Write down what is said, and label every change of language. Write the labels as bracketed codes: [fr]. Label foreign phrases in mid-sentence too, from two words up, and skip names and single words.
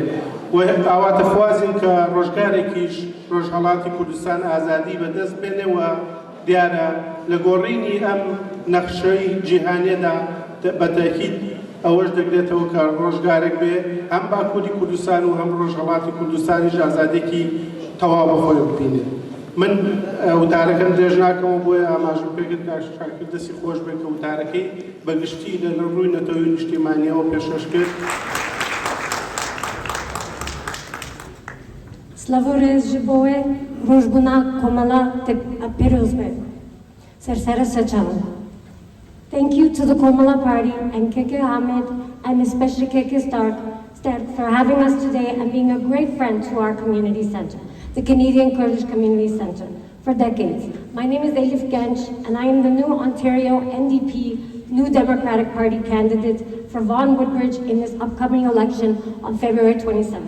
[ckb] و ئاواتە خوازین کە ڕۆژگارێکیش ڕۆژهەڵاتی کوردستان ئازادی بەدەست بێنێەوە دیارە لە گۆڕینی ئەم نەخشەی جیهانیەدا بەتاکید ئەوەش دەگرێتەوە کە ڕۆژگارێک بێ هەم باکووری کوردستان و هەم ڕۆژهەڵاتی کوردستانیش ئازادێکی تەواو بەخۆی ببینێت. من وتارەکەم درێژ ناکەمەوە بۆیە ئاماژم پێکرد شاکر دەستی خۆش بێت کە وتارەکەی بەگشتی لە ڕووی نەتەوەی نیشتیمانیەوە پێشکەش کرد. [ku] Slavorez ji bo we rojbuna komala te pirozbe. Sersere saçalım. [en] Thank you to the Komala Party and Keke Ahmed and especially Keke Stark for having us today and being a great friend to our community center, the Canadian Kurdish Community Center, for decades. My name is Elif Genç and I am the new Ontario NDP New Democratic Party candidate for Vaughan Woodbridge in this upcoming election on February 27th.